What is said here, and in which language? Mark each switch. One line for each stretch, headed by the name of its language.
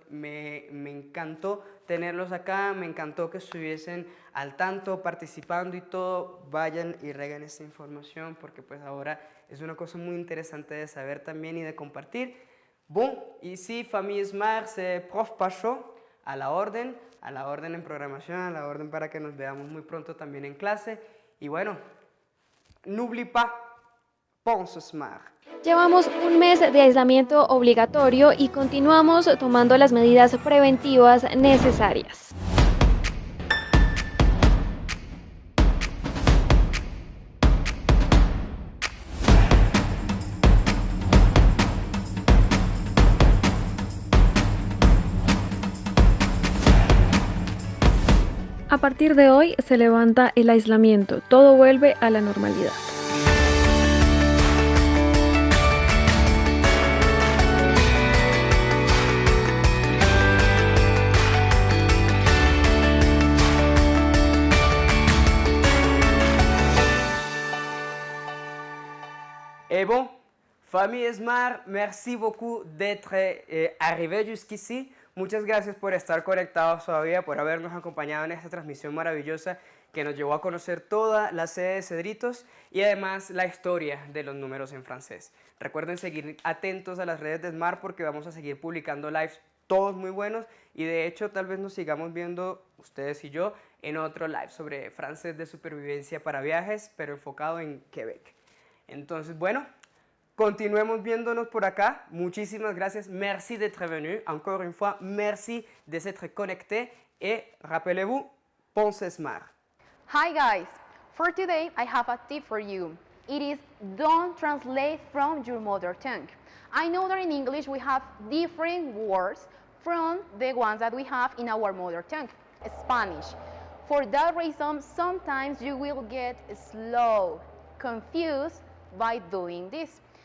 Spanish: Me encantó tenerlos acá, me encantó que estuviesen al tanto, participando y todo. Vayan y reguen esta información porque pues ahora es una cosa muy interesante de saber también y de compartir.
French: Bon, ici, famille Smart, c'est Prof Pacho,
Spanish: a la orden en programación, a la orden para que nos veamos muy pronto también en clase. Y bueno,
French: n'oublie pas, pense smart.
Spanish: Llevamos un mes de aislamiento obligatorio y continuamos tomando las medidas preventivas necesarias. A partir de hoy se levanta el aislamiento, todo vuelve a la normalidad.
French: Et bon, famille Smart, merci beaucoup d'être arrivé jusqu'ici.
Spanish: Muchas gracias por estar conectados todavía, por habernos acompañado en esta transmisión maravillosa que nos llevó a conocer toda la sede de Cedritos y además la historia de los números en francés. Recuerden seguir atentos a las redes de Smart porque vamos a seguir publicando lives todos muy buenos y de hecho tal vez nos sigamos viendo ustedes y yo en otro live sobre francés de supervivencia para viajes, pero enfocado en Quebec. Entonces, bueno, continuemos viéndonos por acá. Muchísimas gracias.
French: Merci d'être venu. Encore une fois, merci de s'être connecté. Et rappelez-vous, pensez smart.
English: Hi guys. For today, I have a tip for you. It is don't translate from your mother tongue. I know that in English we have different words from the ones that we have in our mother tongue, Spanish. For that reason, sometimes you will get slow, confused by doing this.